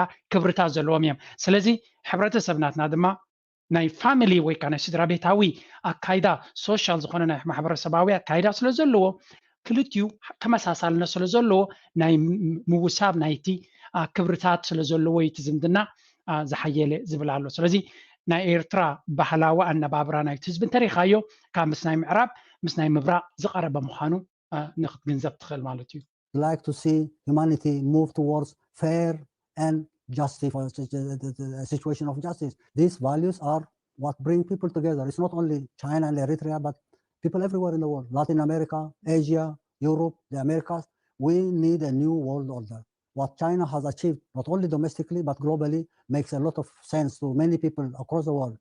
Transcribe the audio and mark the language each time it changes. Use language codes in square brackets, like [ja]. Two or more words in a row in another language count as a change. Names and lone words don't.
[ti] ክብርታት ዘለዎም እዮም ስለዚ ሕብረተሰብናትና ድማ ናይ ፋሚሊ ወይ ከዓ ናይ ስድራ ቤታዊ ኣካይዳ ሶሻል ዝኾነ ናይ ማሕበረሰባዊ ኣካይዳ ስለ ዘለዎ ክልቲኡ ተመሳሳልነት ስለ ዘለዎ ናይ ምውሳብ ናይቲ ክብርታት ስለ ዘለዎ እቲ ዝምድና ዝሓየለ ዝብል ኣሎ ስለዚ ናይ ኤርትራ ባህላዊ ኣነባብራ ናይቲ ህዝቢ እንተሪኻዮ ካብ ምስ ናይ ምዕራብ ምስ ናይ ምብራቕ ዝቐረበ ምዃኑ ንክትግንዘብ ትኽእል ማለት እዩ [en] like to see humanity move towards fair and justice, a situation of justice. These values are what bring people together. It's not only China and Eritrea, but people everywhere in the world, Latin America, Asia, Europe, the Americas. We need a new world order. What China has achieved, not only domestically, but globally, makes a lot of sense to many people across the world.